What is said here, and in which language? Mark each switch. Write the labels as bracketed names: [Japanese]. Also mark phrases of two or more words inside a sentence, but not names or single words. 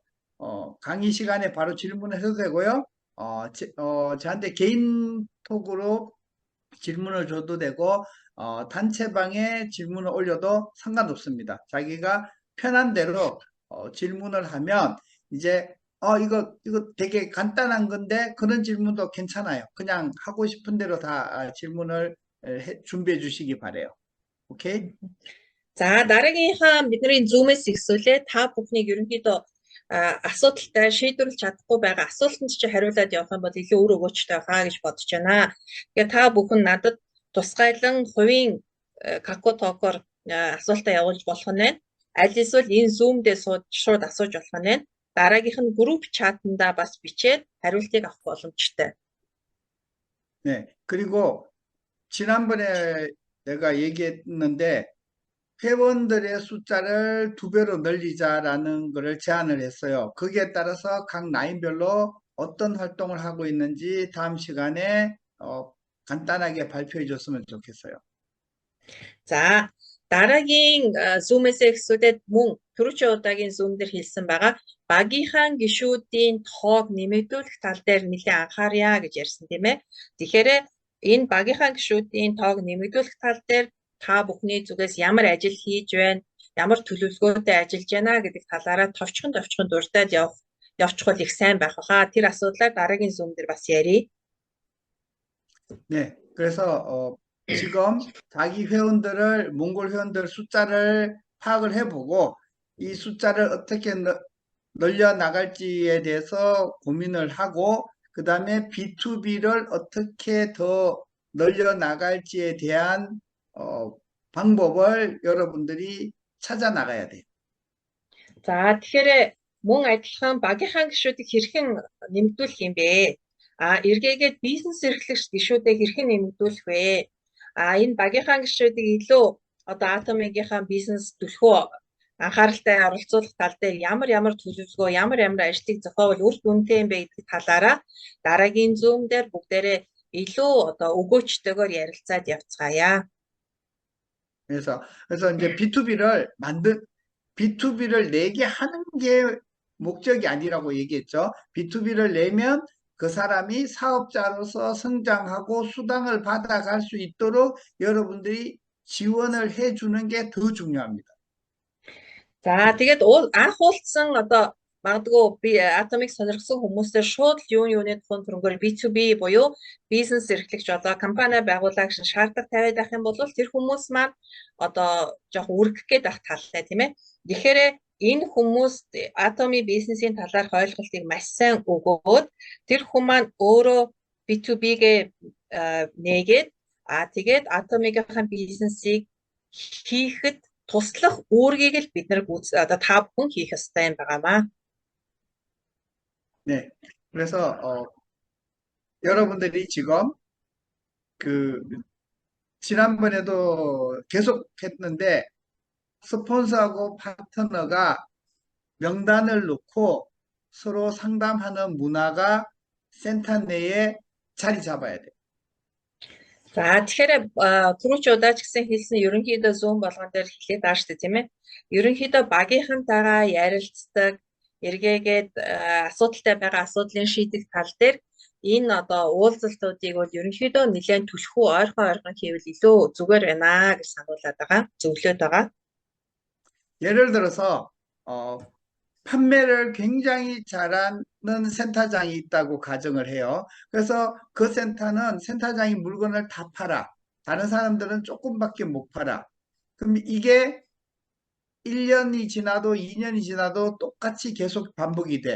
[Korean] 강의 시간에 바로 질문을 해도 되고요. 저한테 개인톡으로 질문을 줘도 되고 단체방에 질문을 올려도 상관없습니다. 자기가 편한 대로 질문을 하면 이제 이거 되게 간단한 건데 그런 질문도 괜찮아요. 그냥 하고 싶은 대로 다 질문을 준비해 주시기 바래요. 오케이? [Mongolian] За дараагийнхаа бидний Zoom-ээс ихсүүлээ та бүхнийг ерөнхийдөө асуудалтай шийдвэрлэж чадахгүй байгаа асуултанд чи хариулаад явах юм бол илүү өр өгөөчтэй хаа гэж бодож байна. Тэгэхээр та бүхэн надад тусгайлан хувийн Kakao Talk-оор асуултаа явуулж болох нь байна. Аль эсвэл энэ Zoom дээр шууд асууж болох нь байна. Дараагийнх нь групп чатанда бас бичээд хариултыг авах боломжтой. [Korean] 네, 그리고 지난번에 내가 얘기했는데 회원들의 숫자를 2배로 늘리자라는 것을 제안을 했어요. 거기에 따라서 각 라인별로 어떤 활동을 하고 있는지 다음 시간에 간단하게 발표해 줬으면 좋겠어요. [Mongolian] За дараагийн Zoom-ээс эхлүүлээд мөн түрүүчийн удаагийн Zoom дээр хэлсэн байгаа багийнхаа гишүүдийн тоог нэмэгдүүлэх тал дээр нэлээд анхаарья гэж ярьсан тийм ээ. Тэгэхээр энэ багийнхаа гишүүдийн тоог нэмэгдүүлэх тал дээр та бүхний зүгээс ямар ажил хийж байна, ямар төлөвлөгөөтэй ажиллаж байна гэдэг талаараа товчхон дурдаад явчихвал их сайн байх хаа. Тэр асуудлаар дараагийн Zoom дээр бас ярий. [Korean] 네, 그래서 지금 자기 회원들을, 몽골 회원들 숫자를 파악을 해보고 이 숫자를 어떻게 늘려 나갈지에 대해서 고민을 하고 그 다음에 B2B를 어떻게 더 늘려 나갈지에 대한 방법을 여러분들이 찾아 나가야 돼요. [Mongolian] За тэгэхээр мөн адилхан багийнхаа гишүүдийг хэрхэн нэмэгдүүлэх юм бэ? Эргээгээд бизнес эрхлэгч гишүүдээ хэрхэн нэмэгдүүлэх вэ? Энэ багийнхаа гишүүдийг илүү одоо Atomic-ийнхаа бизнес түлхүү анхааралтай оролцуулах тал дээр ямар төлөвлөгөө, ямар ажлыг зохиовол үр дүнтэй юм бэ гэдэг талаараа дараагийн Zoom дээр бүгдээрээ илүү одоо өгөөчтэйгээр ярилцаад явцгаая. [Korean] 그래서 이제 B2B를 내게 하는 게 목적이 아니라고 얘기했죠. B2B를 내면 그 사람이 사업자로서 성장하고 수당을 받아갈 수 있도록 여러분들이 지원을 해주는 게 더 중요합니다. [Mongolian] За тэгээд анх уулзсан одоо магадгүй би Atomic сонирхсан хүмүүсээр шууд юуны тухайн төрөнгөөр B2B буюу бизнес эрхлэгч одоо компани байгуулах шаардлага тавиад байх юм бол тэр хүмүүс маань одоо жоох үргэх гээд байх талтай тийм ээ. Тэгэхээр энэ хүмүүст Atomic бизнесийн талаарх ойлголтыг маш сайн өгөөд тэр хүмүүс маань өөрөө B2B-гээ нээгээд тэгээд Atomic-ийн бизнесийг хийхэд туслах үүргийг л бид нар одоо та бүхэн хийх ёстой юм байгаамаа. [Korean] 네, 그래서 여러분들이 지금 지난번에도 계속했는데 스폰서하고 파트너가 명단을 놓고 서로 상담하는 문화가 센터 내에 자리 잡아야 돼. [Mongolian] За тэгэхээр түрүүч удаач гэсэн хэлсэн ерөнхийдөө Zoom болгон дээр хэлээд байгаа шүү дээ тийм ээ. Ерөнхийдөө багийнхантайгаа ярилцдаг, эргээгээд асуудалтай байгаа асуудлын шийдэх тал дээр энэ одоо уулзалтуудыг бол ерөнхийдөө нэлээд түлхүү ойрхон хийвэл илүү зүгээр байна гэж сануулад байгаа, зөвлөд байгаа. [Korean] 예를 들어서 판매를 굉장히 잘하는 센터장이 있다고 가정을 해요. 그래서 그 센터는 센터장이 물건을 다 팔아. 다른 사람들은 조금밖에 못 팔아. 그럼 이게 1년이 지나도 2년이 지나도 똑같이 계속 반복이 돼.